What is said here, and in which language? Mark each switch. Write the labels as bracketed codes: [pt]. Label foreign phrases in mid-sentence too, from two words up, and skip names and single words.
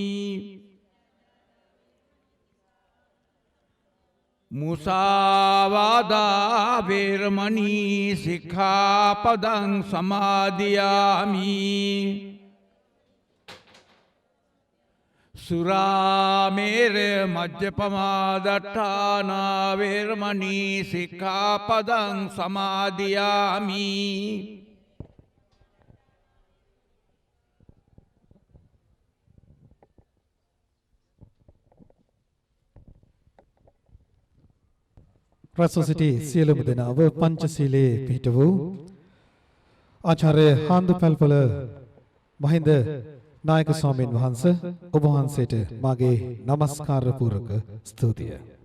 [pi] මුසාවාදා වේරමණී සික්ඛාපදං සමාදියාමි සුරාමේරය මජ්ජපමාදට්ඨානා වේරමණී සික්ඛාපදං සමාදියාමි [si] රැස්ව සිටි සියලුම දෙනාව පංචශීලයේ පිහිට වූ ආචාර්ය හාන්දු පැල්පොළ මහින්ද නායක ස්වාමීන් වහන්සේ ඔබ වහන්සේට මාගේ নমස්කාර පූර්වක ස්තුතිය.